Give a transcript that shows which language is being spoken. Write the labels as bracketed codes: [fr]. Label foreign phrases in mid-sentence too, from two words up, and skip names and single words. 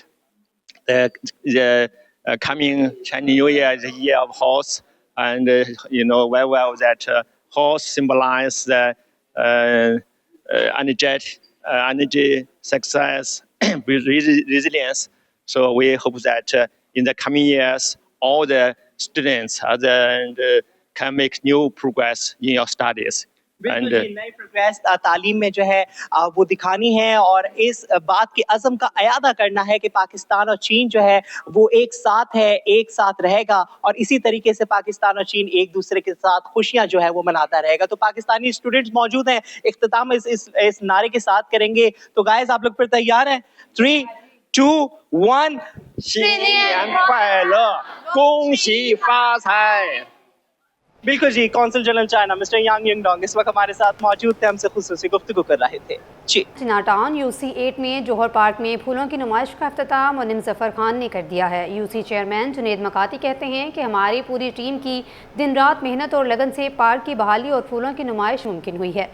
[en] The coming Chinese New Year is a year of horse, and you know very well that horse symbolizes the energy, success, resilience. So we hope that in the coming years, all the students can make new progress in your studies. [ur] بالکل جی، نئی پروگریس تعلیم میں جو ہے وہ دکھانی ہے اور اس بات کے عزم کا اعادہ کرنا ہے کہ پاکستان اور چین جو ہے وہ ایک ساتھ ہے، ایک ساتھ رہے گا اور اسی طریقے سے پاکستان اور چین ایک دوسرے کے ساتھ خوشیاں جو ہے وہ مناتا رہے گا. تو پاکستانی اسٹوڈنٹس موجود ہیں، اختتام اس نعرے کے ساتھ کریں گے. تو گائز آپ لوگ پھر تیار ہیں? [zh] 3, 2, 1 新年快乐，恭喜发财। [ur] بالکل جی, [en] Consul General [ur] چائنا مسٹر یانگ یونگ ڈونگ اس وقت ہمارے ساتھ موجود تھے، ہم سے خصوصی گفتگو کر رہے تھے جی. چائنا ٹاؤن UC8 میں جوہر پارک میں پھولوں کی نمائش کا افتتاح منعم ظفر خان نے کر دیا ہے. UC چیئرمین جنید مکاتی کہتے ہیں کہ ہماری پوری ٹیم کی دن رات محنت اور لگن سے پارک کی بحالی اور پھولوں کی نمائش ممکن ہوئی ہے.